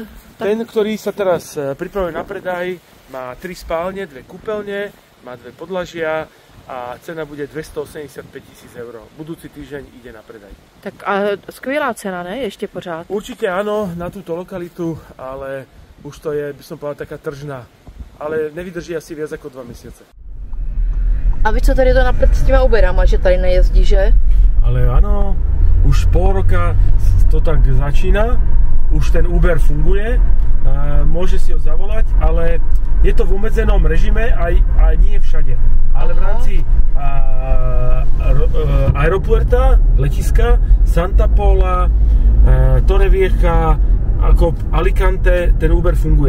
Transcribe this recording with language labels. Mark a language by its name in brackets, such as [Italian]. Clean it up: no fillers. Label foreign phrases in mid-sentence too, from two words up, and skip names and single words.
[Slovak] Ten, ktorý sa teraz pripravuje na predaj, má 3 spálne, 2 kúpeľne, má 2 podlažia a cena bude 285 000 eur. Budúci týždeň ide na predaj. [Czech] Tak a skvělá cena, ne? Ještě pořád. [Slovak] Určite áno, na túto lokalitu, ale už to je, by som povedal, taká tržná. Ale nevydrží asi viac ako 2 mesiace. [Czech] A vy co tady to napřed s těma Uberama, že tady nejezdí, že? [Slovak] Ale áno, už pol roka to tak začína, už ten Uber funguje, môže si ho zavolať, ale je to v obmedzenom režime aj nie všade. Ale v rámci aeropuerta, letiska, Santa Pola, Torrevieja, ako Alicante, ten Uber funguje.